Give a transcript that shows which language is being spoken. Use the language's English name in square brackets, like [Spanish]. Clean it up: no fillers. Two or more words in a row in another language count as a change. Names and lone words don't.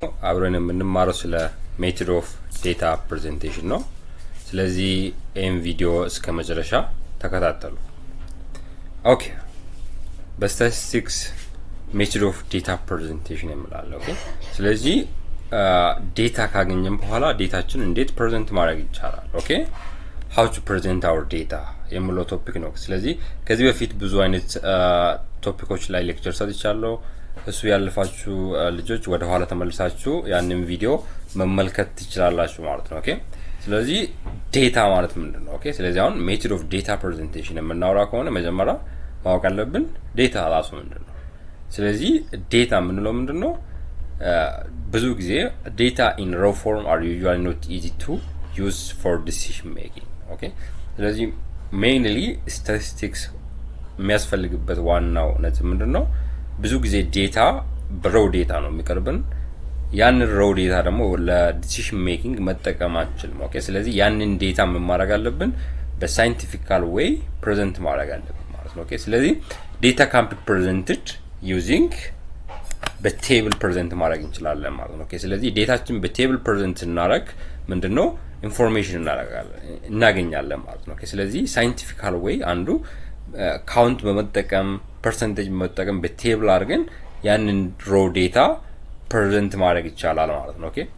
[Amharic] አብረን የምንማረው ስለ [English] method of data presentation [Amharic] ነው ስለዚህ ኤም ቪዲዮ እስከ መጨረሻ ተከታተሉ ኦኬ በስታቲስቲክስ [English] method of data presentation [Amharic] እንላለን ኦኬ ስለዚህ ዴታ ካገኘን በኋላ ዴታችን እንዴት ፕሬዘንት ማድረግ ይቻላል ኦኬ [English] how to present our data [Amharic] የምለው ቶፒክ ነው ስለዚህ ከዚህ በፊት ብዙ አይነት ቶፒኮች ላይ ሌክቸር ሰጥቻለሁ እሱ ያለፋችሁ ልጆች ወደ ኋላ ተመልሳችሁ ያንን ቪዲዮ መመልከት ትችላላችሁ ማለት ነው ኦኬ ስለዚህ ዴታ ማለት ምንድነው ኦኬ ስለዚህ አሁን [English] method of data presentation [Amharic] የምናወራ ከሆነ መጀመሪያ ማወቅ አለብን ዴታ ራሱ ምንድነው ስለዚህ ዴታ ምንለው ምንድነው ብዙ ጊዜ [English] data in raw form are usually not easy to use for decision making okay [Amharic] ስለዚህ [English] mainly statistics [Amharic] የሚያስፈልግበት ዋናው ነጥብ ምንድነው ብዙ ጊዜ ዴታ [English] raw data [Amharic] ነው የሚቀርብን ያን [English] raw data [Amharic] ደግሞ ለዲሲዥን ሜኪንግ መጠቀም አንችልም ኦኬ ስለዚህ ያንን ዴታ ምን ማድረግ አለብን በሳይንቲፊካል ዌይ ፕሬዘንት ማድረግ አለብን ማለት ነው ኦኬ ስለዚህ [English] data can be presented using [Amharic] በቴብል ፕሬዘንት ማድረግ እንችላለን ማለት ነው ኦኬ ስለዚህ ዴታችን በቴብል ፕሬዘንት እናረግ ምንድነው ኢንፎርሜሽን እናገኛለን ማለት ነው ኦኬ ስለዚህ [English] scientific way [Amharic] አንዱ ካውንት በመጠቀም ፐርሰንቴጅ በመጠቀም በቴብል አድርገን ያንን [English] raw data [Amharic] ፕሬዘንት ማድረግ ይቻላል ማለት ነው ኦኬ